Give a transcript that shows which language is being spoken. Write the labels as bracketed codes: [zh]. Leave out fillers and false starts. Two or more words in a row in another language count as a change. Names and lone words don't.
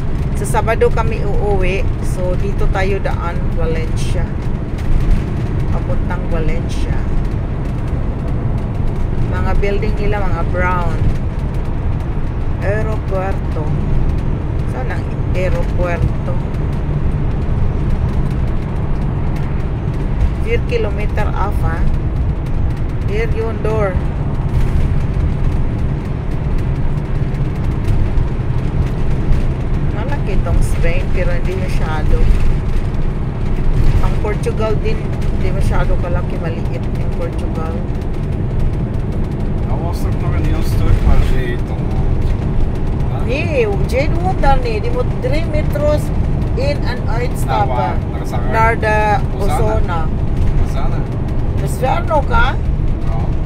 [tl] Sa Sabado kami uuwi. So dito tayo daan, Valencia. Papuntang Valencia. Mga building nila, mga brown. Aeropuerto. Saan ang aeropuerto? [en] 4 kilometer off Here yung door. [tl] Malaki itong Spain pero hindi masyado. Ang Portugal din hindi masyado kalaki, maliit yung Portugal. [nl] Was er nog een heel stuk waar zee dan? Nee, jij woont daar niet. Die moet 3 meters in en uitstappen. Naar de Ozona. Ozana. Dat is ver nog, hè?